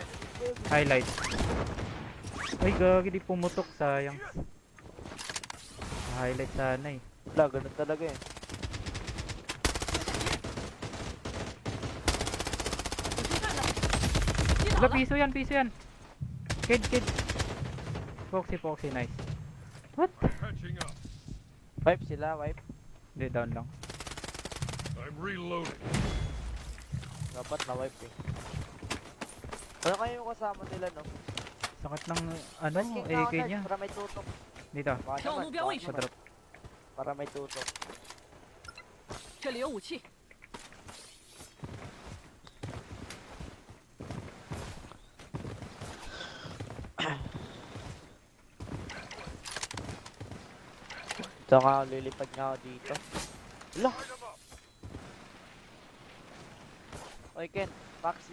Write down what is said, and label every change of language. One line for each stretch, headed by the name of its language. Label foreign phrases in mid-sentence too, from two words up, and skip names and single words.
Filipino: Highlight. Ay, gagi, di pumutok. Sayang. Highlight sana eh. Wala, ganun talaga eh. Wala, piso yan, piso yan. Kid, kid. Foxy, nice.
English: What? Patching up.
Filipino: Wipe sila, wipe. Hindi, down lang.
English: I'm reloading.
Filipino: Dapat na-wipe eh. Ano kayo yung kasama nila, no? Sakit ng, ano,
English: Let's kick na AK
Filipino: ako, niya. Para may tutok. Dito. Baka naman, baka naman. Sa-drop. Para may tutok.
Chinese: 这里有武器，
Filipino: Saka lilipad nga ako dito. Wala! Oy Ken, Foxy.